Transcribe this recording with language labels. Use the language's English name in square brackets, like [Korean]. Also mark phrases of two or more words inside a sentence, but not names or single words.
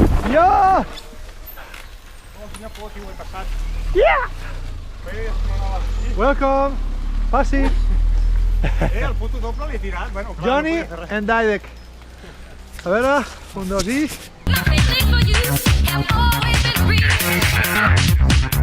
[Catalan] Ja! [English] Yeah! Welcome! [Catalan] Passi! El puto doble l'he tirat. Bueno, clar, Johnny no podia fer res. and Didek. A veure, un, dos i... [English] My feelings for you have always been real.